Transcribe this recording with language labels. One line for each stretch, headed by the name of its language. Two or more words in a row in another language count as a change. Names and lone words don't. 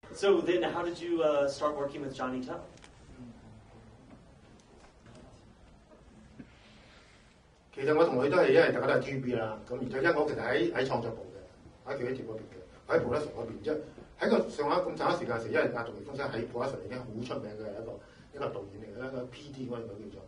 English: So then, how did you start working with Johnny To?
Cantonese: 其實我同佢都係因為大家都係 TVB 啦，咁然之後因為我其實喺創作部嘅，喺 creative 嗰邊嘅，我喺 production 嗰邊啫。喺個上下咁長時間時，因為阿杜琪峰生喺 production 已經好出名嘅一個導演嚟嘅，一個 PD 嗰陣叫做。